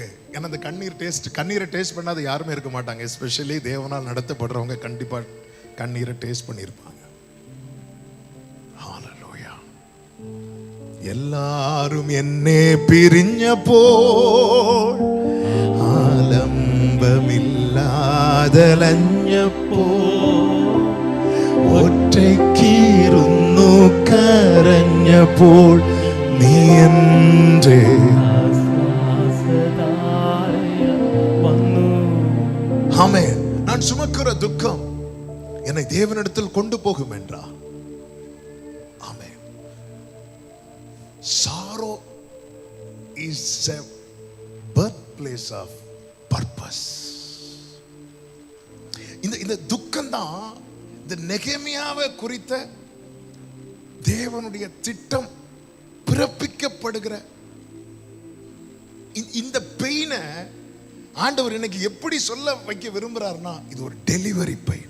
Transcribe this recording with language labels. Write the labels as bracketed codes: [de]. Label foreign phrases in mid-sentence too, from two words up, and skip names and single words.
[ta] ஏன்னா அந்த கண்ணீரை டேஸ்ட் பண்ணாத யாருமே இருக்க மாட்டாங்க. எஸ்பெஷலி தேவனால் நடத்தப்படுறவங்க கண்டிப்பாக கண்ணீரை டேஸ்ட் பண்ணியிருப்பாங்க. எல்லாரும் என்னே பிரிஞ்ச போல் [ml] ആലംബമില്ലാതലഞ്ഞപ്പോ ഒറ്റയ്ക്കിരുന്നു കരഞ്ഞപ്പോൾ നീ എൻ്റെ ആമേൻ. [ta] நான் சுமக்கிற துக்கம் என்னை தேவனிடத்தில் கொண்டு போகும் என்றார். ஆமென். [en] Sorrow is a birthplace of purpose. [ta] இந்த துக்கம் தான் இந்த நெகேமியாவை குறித்த தேவனுடைய திட்டம் பிறப்பிக்கப்படுகிற இந்த பெயினை ஆண்டவர் இன்னைக்கு எப்படி சொல்ல வைக்க விரும்புறாருன்னா, இது ஒரு [en] delivery pain.